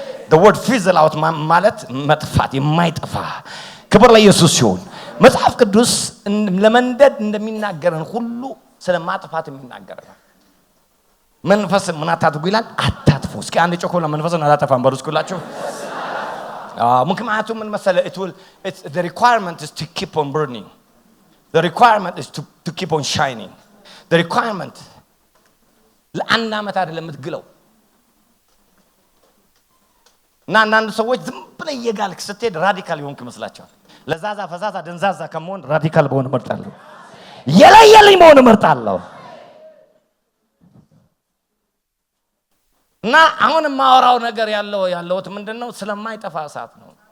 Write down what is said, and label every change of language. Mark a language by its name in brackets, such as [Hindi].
[English] the word fizzle out [Amharic] ማለት መጥፋት፣ የማይጠፋ። ክብር ለኢየሱስ ይሁን። መጽሐፍ ቅዱስ ለመንደድ እንደሚናገረን ሁሉ ስለ ማጥፋት የሚናገረን መንፈስ ምን አታድርጉ ይላል? አታጥፉ። እስኪ አንድ ጮኮ ለመንፈስን አላጠፋም በሩስ ኩላችሁ። ምክንያቱም ምን መሰለ [English] the requirement is to keep on burning. the requirement is to keep on shining. [Amharic] the requirement ለአንድ ዓመት አይደለም የምትግለው። እና አንዳንድ ሰዎች ዝም ብለህ እየጋልክ ስትሄድ ራዲካል ይሆንክ ይመስላቸዋል። ለዛዛ ፈዛዛ ደንዛዛ ከመሆን ራዲካል በሆነ እመርጣለሁ። የለየልኝ መሆን እመርጣለሁ። እና አሁን የማወራው ነገር ያለውት ምንድነው? ስለማይጠፋ እሳት ነው።